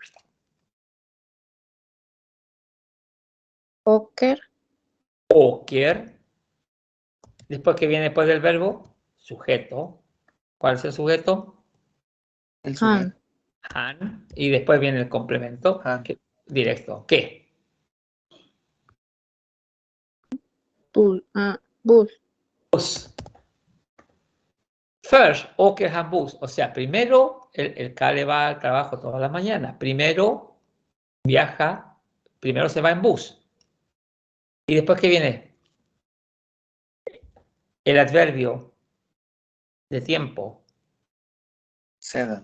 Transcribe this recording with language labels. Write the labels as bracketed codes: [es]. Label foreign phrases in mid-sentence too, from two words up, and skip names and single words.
[es] Åker. Åker. Después, ¿qué viene después del verbo? Sujeto. ¿Cuál es el sujeto? El Han. sujeto. Han. Y después viene el complemento. Han. Directo. ¿Qué? Bus. Bus. Bus. First, [sv] åker han bus. [es] O sea, primero el Kalle va al trabajo todas las mañanas. Primero viaja, primero se va en bus. Y después, ¿qué viene? El adverbio de tiempo. Sedan.